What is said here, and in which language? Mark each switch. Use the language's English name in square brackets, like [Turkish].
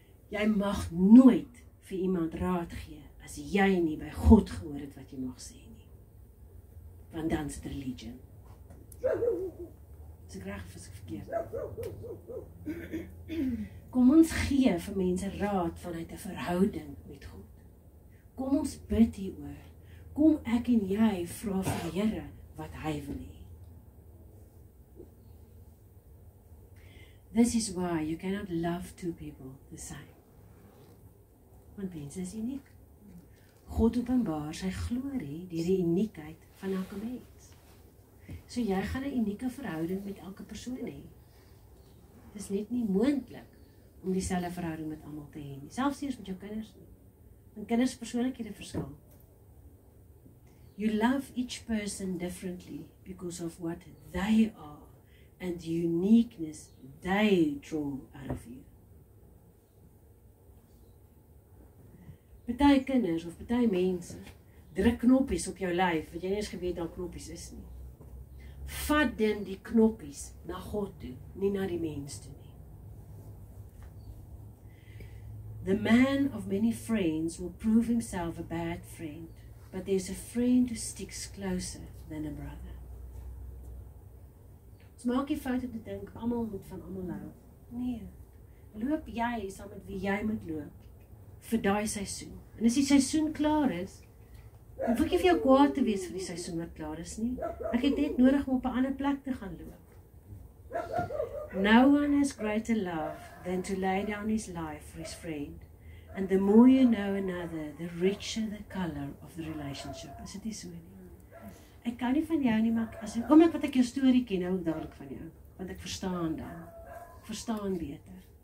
[Afrikaans] Jy mag nooit vir iemand raad gee, as jy nie by God gehoor het wat jy mag sê nie. Want dan is dit religion. Is ek reg of is ek verkeerd? Kom ons gee vir mense raad vanuit 'n verhouding met God. Kom ons bid hieroor. Kom ek en jy vra vir die Here wat hy wil hê. [English] This is why you cannot love two people the same. [Afrikaans] Want mense is uniek. God openbaar sy glorie deur die uniekheid van elke mens. So jy gaan 'n unieke verhouding met elke persoon hê. Dit is net nie moontlik om dieselfde verhouding met almal te hê nie. Selfs eers met jou kinders nie. Want kinders persoonlikhede verskil. [English] You love each person differently because of what they are and the uniqueness they draw out of you. [Afrikaans] Party kinders of party mense druk knoppies op jou lyf wat jy nie eens geweet daar knoppies is nie. Vat dan die knoppies na God toe, nie na die mens toe nie. [English] The man of many friends will prove himself a bad friend, but there's a friend who sticks closer than a brother. [Afrikaans] Ons maak die fout om te dink, almal moet van almal hou. Nee, loop jy saam met wie jy moet loop vir daai seisoen. En as die seisoen klaar is, dan hoef ek nie vir jou kwaad te wees vir die seisoen wat klaar is nie. Ek het net nodig om op 'n ander plek te gaan loop. [English] No one has greater love than to lay down his life for his friend. And the more you know another, the richer the color of the relationship. [Afrikaans] Is dit nie so nie? Ek kan nie van jou nie, maar as ek oomblik wat ek jou storie ken, hou ek dadelik van jou. Want ek verstaan dan. Ek verstaan beter.